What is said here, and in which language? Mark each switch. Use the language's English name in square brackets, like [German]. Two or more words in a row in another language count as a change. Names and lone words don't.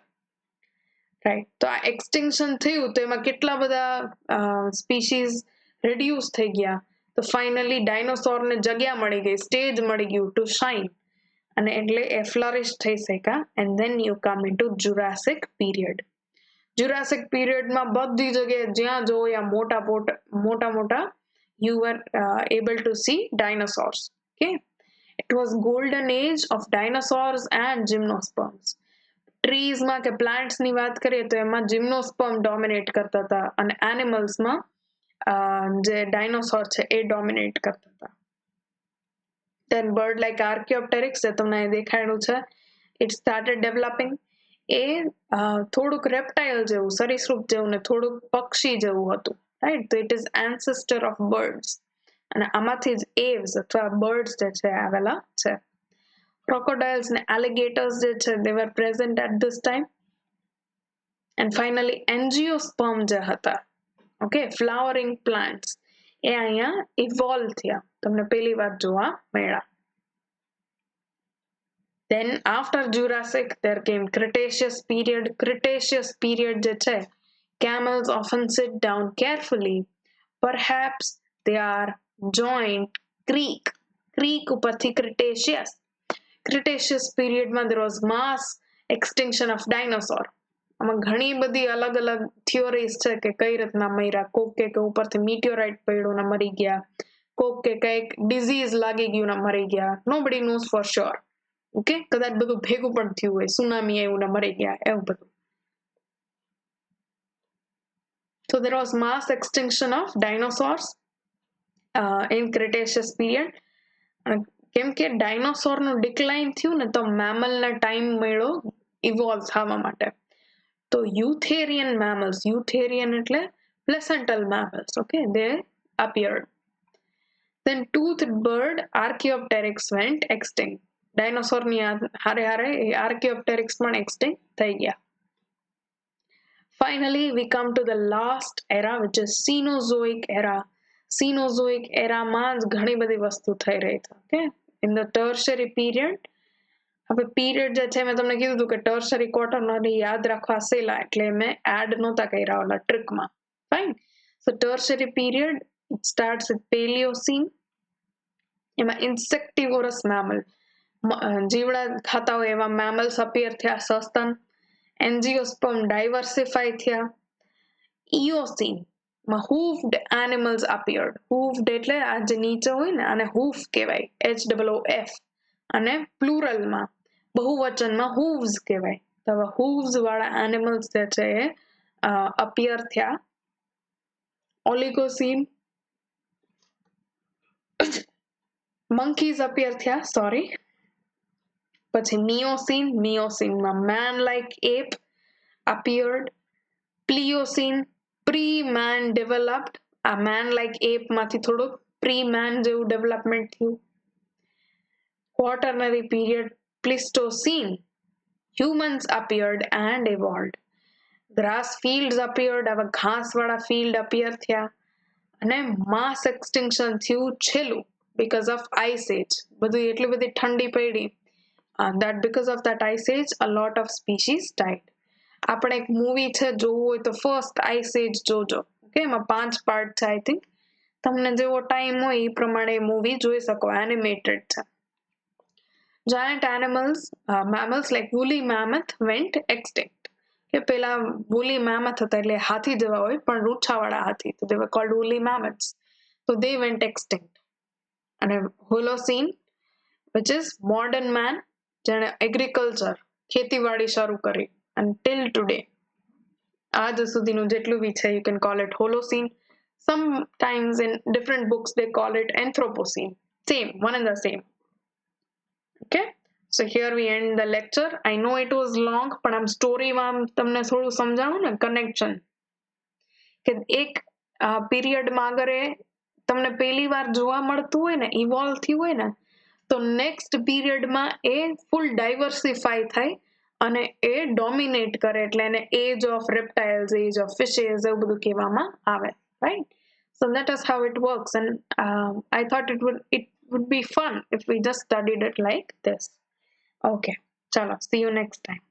[Gujarati] રાઈટ, તો આ એક્સટિંક્શન થયું તો એમાં કેટલા બધા [English] species reduce [Gujarati] થઈ ગયા. તો ફાઇનલી ડાયનોસોરને જગ્યા મળી ગઈ, સ્ટેજ મળી ગયું [English] to shine [Gujarati] અને એટલે એ ફ્લરિશ થઈ શક્યા. [English] And then you come into Jurassic period. [Gujarati] જુરાસિક પીરિયડમાં બધી જગ્યાએ જ્યાં જોવો ત્યાં મોટા [English] you were able to see dinosaurs. Okay, it was golden age of dinosaurs and gymnosperms. [Gujarati] Trees માં કે plants ની વાત કરીએ તો એમાં [English] gymnosperm dominate [Gujarati] કરતા હતા અને animals માં જે ડાયનોસોર છે એ ડોમિનેટ કરતા હતા. [English] Then bird like Archaeopteryx [Gujarati] જે તમને દેખાડ્યું છે [English] it started developing. [Gujarati] એ થોડુંક reptile જેવું સરીસૃપ જેવું ને થોડુંક પક્ષી જેવું હતું. [English] Right, so it is ancestor of birds [Gujarati] અને આમાંથી જ aves અથવા birds જે છે આવેલા છે. [English] Crocodiles and alligators [Gujarati] જે છે [English] they were present at this time. And finally angiosperm [Gujarati] જે હતા, okay, [English] flowering plants [Gujarati] એ અહીંયા evolve થયા. તમને પહેલી વાર જોવા મળ્યા. [English] Then after Jurassic there came Cretaceous period. Cretaceous period [Gujarati] જે છે [English] camels often sit down carefully. Perhaps they are joint creek ઉપરથી Cretaceous. Cretaceous period માં there was mass extinction of dinosaur. [Gujarati] આમાં ઘણી બધી અલગ અલગ થિયોરીઝ છે કે કઈ રીતના મર્યા. કોક કે ઉપરથી મીટિયોરાઇટ પડ્યું ને મરી ગયા, કોક કે કઈક ડિઝીઝ લાગી ગયું ને મરી ગયા. [English] Nobody knows for sure. [Gujarati] ઓકે, કદાચ બધું ભેગું પણ થયું હોય, સુનામી આવ્યું ને મરી ગયા, એવું બધું. [English] So there was mass extinction of dinosaurs in Cretaceous period. [Gujarati] કેમ કે ડાયનોસોરનું ડિક્લાઇન થયું ને તો મેમલને ટાઈમ મળ્યો ઇવોલ્વ થવા માટે. [English] તો eutherian mammals, eutherian એટલે placental mammals, okay, they appeared. Then toothed bird Archaeopteryx went extinct. [Gujarati] Dinosaur ની હારે હારે Archaeopteryx પણ extinct થઈ ગયા. [English] Finally we come to the last era which is Cenozoic era. [Gujarati] Cenozoic era માં જ ઘણી બધી વસ્તુ થઈ રહી છે. [English] Okay, in the tertiary period. [Gujarati] હવે પીરિયડ જે છે મેં તમને કીધું હતું કે [English] tertiary quaternary [Gujarati] યાદ રાખવા સેલા એટલે મેં એડ નહોતા કર્યા ઓલા ટ્રિકમાં. [English] fine, so tertiary period it starts with Paleocene. [Gujarati] એમાં [English] insectivorous mammal [Gujarati] જીવડા ખાતા હોય એવા [English] mammals appear [Gujarati] થયા. સસ્તન [English] angiosperm diversify [Gujarati] થયા. [English] ઇયોસીન માં hoof animals appeared. [Gujarati] Hoofed એટલે આ જે નીચે હોય ને આને hoof કહેવાય, HOOF. અને પ્લુરલમાં બહુવચનમાં hooves કહેવાય. તો હવે hooves વાળા એનિમલ્સ જે છે એ અપિયર થયા. ઓલિગોસીન monkeys અપિયર થયા. [English] સોરી, પછી મિયોસીનમાં man like ape appeared. પ્લિયોસીન પ્રી-man developed. [Gujarati] આ [English] man like ape [Gujarati] માંથી થોડુંક પ્રી-man જેવું ડેવલપમેન્ટ થયું. [English] Quaternary period Pleistocene. Humans appeared and evolved. Grass fields appeared. [Gujarati] હવે ઘાસવાળા [English] field appear [Gujarati] થયા. અને [English] mass extinction [Gujarati] થયું છેલ્લું [English] because of ice age. [Gujarati] બધું એટલી બધી ઠંડી પડી. [English] That because of that ice age a lot of species died. [Gujarati] આપણે એક મૂવી છે જોવું હોય તો ફર્સ્ટ આઈસ એજ જોજો. ઓકે, એમાં 5 પાર્ટ છે [English] I think. [Gujarati] તમને જેવો ટાઈમ હોય એ પ્રમાણે મૂવી જોઈ શકો. એનિમેટેડ છે. [English] Giant animals, mammals like woolly mammoth went extinct. [Gujarati] કે પેલા [English] woolly mammoth [Gujarati] હતા એટલે હાથી જેવા હોય પણ રૂછાવાળા હાથી. [English] તો they were called woolly mammoths. So they went extinct. અને Holocene, which is modern man, [Gujarati] જેણે એગ્રીકલ્ચર ખેતીવાડી શરૂ કરી. [English] Until today, [Gujarati] આજ સુધીનું જેટલું બી છે, [English] you can call it Holocene. Sometimes in different books they call it Anthropocene. Same, one and the same. Okay, so here we end the lecture. I know it was long, [Gujarati] પણ આમ સ્ટોરીમાં તમને થોડું સમજાવું ને કનેક્શન કે એક પીરિયડમાં અગર એ તમને પહેલી વાર જોવા મળતું હોય ને, ઇવોલ્વ થયું હોય ને, તો નેક્સ્ટ પીરિયડમાં એ [English] full diversify [Gujarati] થાય અને એ ડોમિનેટ કરે એટલે એને [English] age of reptiles, age of fishes [Gujarati] એવું બધું કહેવામાં આવે. રાઈટ? [English] So that is how it works, and I thought it would be fun if we just studied it like this. Okay, chalo, see you next time.